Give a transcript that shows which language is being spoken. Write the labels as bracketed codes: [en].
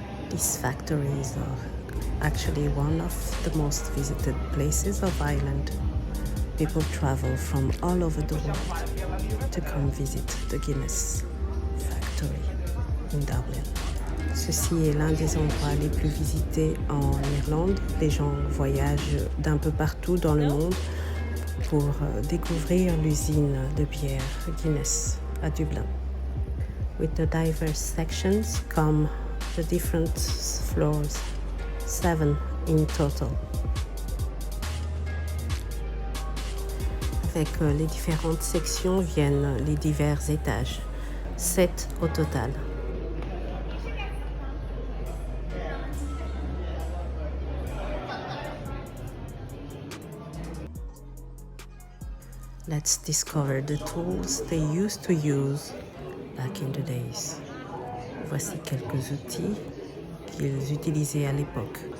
[en] These factories are actually one of the most visited places of Ireland. People travel from all over the world to come visit the Guinness Factory in Dublin. [fr] Ceci est l'un des endroits les plus visités en Irlande. Les gens voyagent d'un peu partout dans le monde pour découvrir l'usine de bière Guinness à Dublin. [en] With the diverse sections come the different floors, 7 in total. [fr] Avec les différentes sections viennent les divers étages, 7 au total. [en] Let's discover the tools they used to use back in the days. [fr] Voici quelques outils qu'ils utilisaient à l'époque.